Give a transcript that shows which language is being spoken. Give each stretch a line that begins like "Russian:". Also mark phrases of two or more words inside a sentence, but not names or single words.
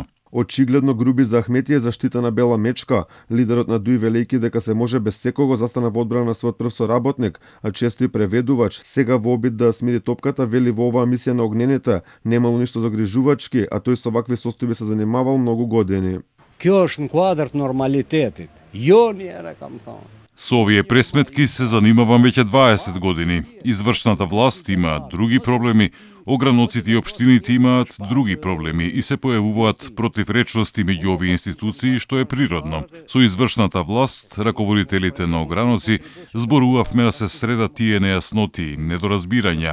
Macedonian: Очигледно Груби за Ахмети е заштитана бела мечка. Лидерот на Дуј велејќи дека се може без секого застана во одбрана на својот прв соработник, а често и преведувач. Сега во обид да смири топката, вели во оваа мисија на огнените немало ништо загрижувачки, а тој со вакви состојби се занимавал многу години.
Albanian: Kjo është në kuadër të normalitetit. Jo njëre, kam thonë.
Macedonian: Со овие пресметки се занимавам веќе 20 години. Извршната власт има други проблеми, ограноците и општините имаат други проблеми и се појавуваат противречности меѓу овие институции, што е природно. Со извршната власт, раководителите на ограноци зборувавме да се средат тие нејасноти, недоразбирања.